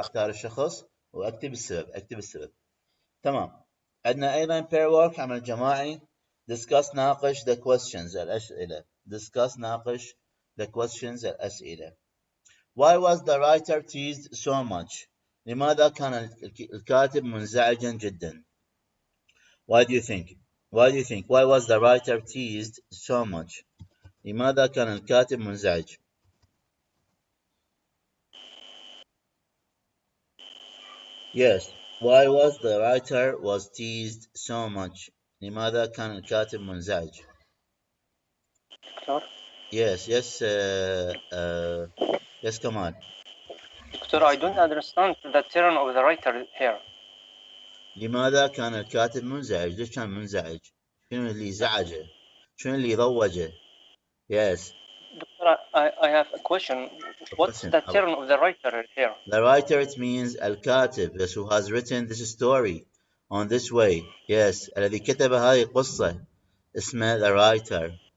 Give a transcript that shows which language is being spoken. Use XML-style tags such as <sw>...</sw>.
<ar>أختار الشخص وأكتب السبب. تمام. عندنا أيضا</ar> <en>pair work</en> <ar>عمل جماعي.</ar> <en>discuss</en> <ar>ناقش</ar> <en>the questions</en> <ar>الأسئلة.</ar> <en>discuss ناقش the questions الأسئلة. why was the writer teased so much.</en> <ar>لماذا كان الكاتب منزعجا جدا.</ar> <en>why do you think why was the writer teased so much.</en> <ar>لماذا كان الكاتب منزعج.</ar> <en>Yes. Why was the writer was teased so much.</en> <ar>لماذا كان الكاتب منزعج.</ar> <en>Yes. Yes, Kamal. Doctor, I don't understand the turn of the writer here.</en> <ar>لماذا كان الكاتب منزعج. ليش كان منزعج. شنو اللي زعجه. شنو اللي ضوجه.</ar> <en>Yes. Doctor, I have a question. What's the turn of the writer here? The writer, it means</en> <ar>الكاتب,</ar> <en>yes, who has written this story on this way. Yes.</en> <ar>الذي كتب هذه القصة اسمه</ar> <en>the writer.</en>